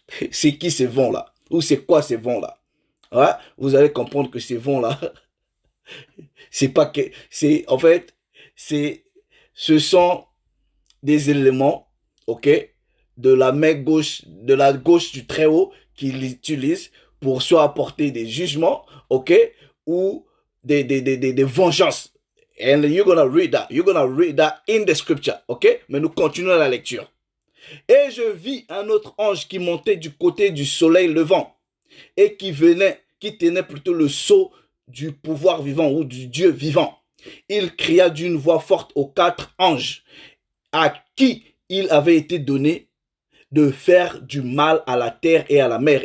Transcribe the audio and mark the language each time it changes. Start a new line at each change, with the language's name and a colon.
French: C'est qui ces vents-là? Ou c'est quoi ces vents-là? Ouais, vous allez comprendre que ces vents-là, c'est pas que, c'est, en fait, ce sont des éléments, ok, de la main gauche, de la gauche du Très-Haut qu'il utilise pour soit apporter des jugements, ok, ou des vengeances.
English: And you're gonna read that. You're gonna read that in the scripture.
French: OK? Mais nous continuons la lecture. Et je vis un autre ange qui montait du côté du soleil levant et qui tenait plutôt le sceau du pouvoir vivant ou du Dieu vivant. Il cria d'une voix forte aux 4 anges à qui il avait été donné de faire du mal à la terre et à la mer.